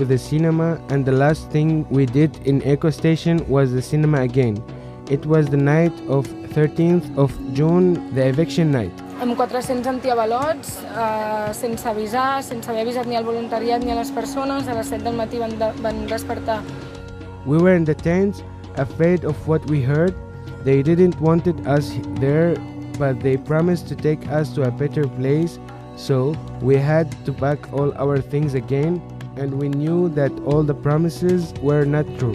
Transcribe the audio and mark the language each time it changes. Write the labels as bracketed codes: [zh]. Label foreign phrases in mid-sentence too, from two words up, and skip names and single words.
[en] the cinema, and the last thing we did in Eko station was the cinema again. It was the night of 13th of June, the eviction night. [ca] Amb 400 antiavalots, sense avisar, sense haver avisat ni al voluntariat ni a les persones, a les 7 del matí van despertar. [en] We were in the tents, afraid of what we heard. They didn't want us there, but they promised to take us to a better place. So we had to pack all our things again, and we knew that all the promises were not true.